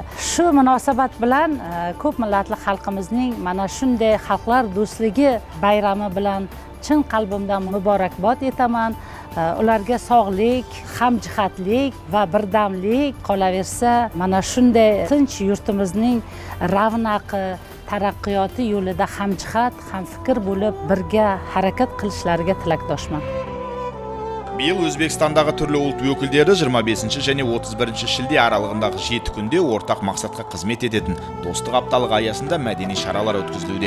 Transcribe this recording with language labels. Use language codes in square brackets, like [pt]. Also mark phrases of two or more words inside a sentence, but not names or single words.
[uz] Shu munosabat bilan ko'p millatli xalqimizning mana shunday xalqlar do'stligi bayrami bilan chin qalbimdan muborakbod etaman. Ularga sog'lik, hamjihatlik va birdamlik qolaversa, mana shunday tinch yurtimizning ravnaqi, taraqqiyoti yo'lida hamjihat, hamfikr bo'lib birga harakat qilishlariga tilakdoshman. [kk] Биыл Өзбекстандағы түрлі ұлт өкілдері 25 және 31 шілде аралығындағы 7 күнде ортақ мақсатқа қызмет ететін достық апталығы аясында мәдени шаралар өткізілуде.